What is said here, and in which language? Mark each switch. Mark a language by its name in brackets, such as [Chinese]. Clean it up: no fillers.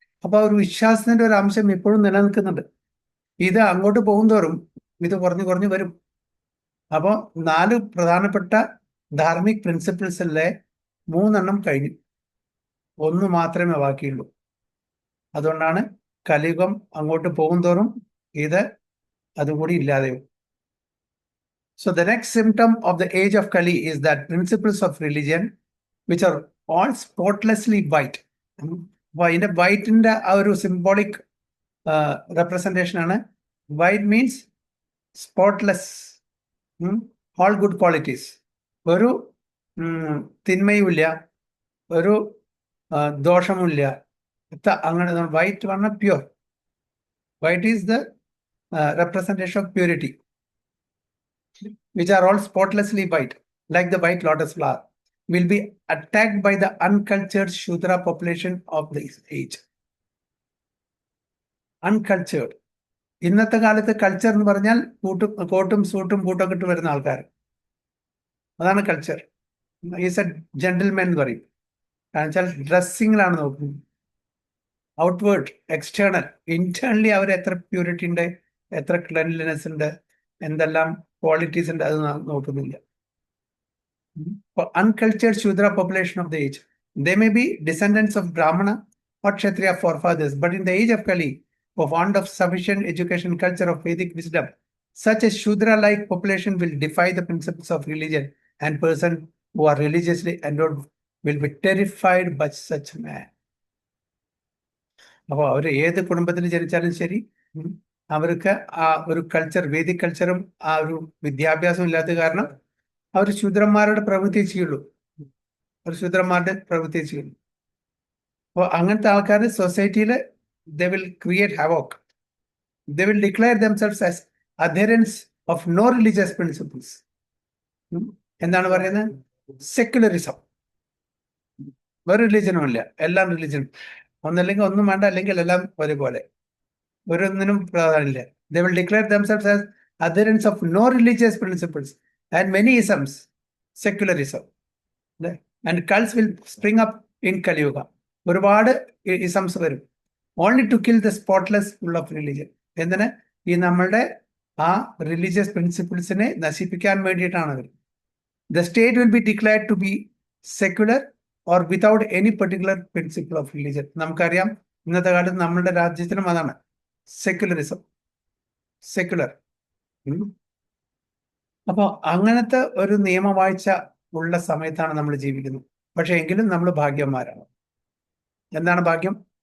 [Malayalam] അപ്പൊ ആ ഒരു വിശ്വാസത്തിന്റെ ഒരു അംശം ഇപ്പോഴും നിലനിൽക്കുന്നുണ്ട്. ഇത് അങ്ങോട്ട് പോകുന്തോറും ഇത് കുറഞ്ഞു വരും. അപ്പോൾ 4 പ്രധാനപ്പെട്ട ധാർമ്മിക് പ്രിൻസിപ്പിൾസിലെ 3 കഴിഞ്ഞു, 1 മാത്രമേ ബാക്കിയുള്ളൂ. അതുകൊണ്ടാണ് കലിയുഗം അങ്ങോട്ട് പോകും തോറും ഇത് അതുകൂടി ഇല്ലാതെയും. [English] So the next symptom of the age of Kali is that principles of religion, which are all spotlessly white. [Malayalam] അതിന്റെ വൈറ്റിന്റെ ആ ഒരു സിംബോളിക് റെപ്രസെന്റേഷൻ ആണ്. [English] White means spotless, all good qualities. [Malayalam] ഒരു തിന്മയുമില്ല, ഒരു ദോഷവുമില്ല. അങ്ങനെ വൈറ്റ് പറഞ്ഞാൽ pure. [English] White is the representation of purity, which are all spotlessly white, like the white lotus flower, will be attacked by the uncultured Shudra population of this age. Uncultured. [Malayalam] ഇന്നത്തെ കാലത്ത് culture എന്ന് പറഞ്ഞാൽ കോട്ടും സൂട്ടും ബൂട്ടൊക്കെ ഇട്ട് വരുന്ന ആൾക്കാർ, അതാണ് കൾച്ചർ. [English] is a gentleman [Malayalam] എന്ന് പറയും. കാരണം വെച്ചാൽ ഡ്രസ്സിങ്ങിലാണ് നോക്കുന്നത്. Outward, external. ഇന്റേണലി അവർ എത്ര പ്യൂരിറ്റി ഉണ്ട്, എത്ര ക്ലെൻലിനെസ് ഉണ്ട്, എന്തെല്ലാം ക്വാളിറ്റീസ് ഉണ്ട്, അത് നോക്കുന്നില്ല. [English] Uncultured Shudra population of the age. They may be descendants of Brahmana or Kshatriya forefathers, but in the age of Kali, for want of sufficient education, culture, of Vedic wisdom, such a Shudra-like population will defy the principles of religion, and persons who are religiously endowed will be terrified by such man. [Malayalam] അപ്പോൾ അവർ ഏത് കുടുംബത്തിൽ ജനിച്ചാലും ശരി, അവർക്ക് ആ ഒരു culture, Vedic കൾച്ചറും ആ ഒരു വിദ്യാഭ്യാസവും ഇല്ലാത്ത കാരണം അവർ ശൂദ്രന്മാരുടെ പ്രവൃത്തി ചെയ്യുള്ളൂ. അവർ ശൂദ്രന്മാരുടെ പ്രവൃത്തി ചെയ്യുള്ളൂ. അപ്പോൾ അങ്ങനത്തെ ആൾക്കാർ സൊസൈറ്റിയിൽ [English] they will create havoc. They will declare themselves as adherents of no religious principles. [Malayalam] എന്താണ് പറയുന്നത്? സെക്യുലറിസം. ഒരു റിലീജനും ഇല്ല, എല്ലാം റിലീജനും. ഒന്നല്ലെങ്കിൽ ഒന്നും വേണ്ട, അല്ലെങ്കിൽ എല്ലാം ഒരുപോലെ, ഒരൊന്നിനും പ്രാധാന്യമില്ല. [English] They will declare themselves as adherents of no religious principles and many isms, secularism. And cults will spring up in Kali Yuga. [Malayalam] ഒരുപാട് ഇസംസ് വരും. [English] Only to kill the spotless full of religion. [Malayalam] എന്തിന്? ഈ നമ്മളുടെ ആ റിലീജിയസ് പ്രിൻസിപ്പിൾസിനെ നശിപ്പിക്കാൻ വേണ്ടിയിട്ടാണ് അവർ. [English] The state will be declared to be secular or without any particular principle of religion. [Malayalam] നമുക്കറിയാം ഇന്നത്തെ കാലത്ത് നമ്മളുടെ രാജ്യത്തിനും അതാണ് സെക്യുലറിസം, സെക്യുലർ. അപ്പോൾ അങ്ങനത്തെ ഒരു നിയമവാഴ്ച ഉള്ള സമയത്താണ് നമ്മൾ ജീവിക്കുന്നത്. പക്ഷെ എങ്കിലും നമ്മൾ ഭാഗ്യന്മാരാണ്. എന്താണ് ഭാഗ്യം?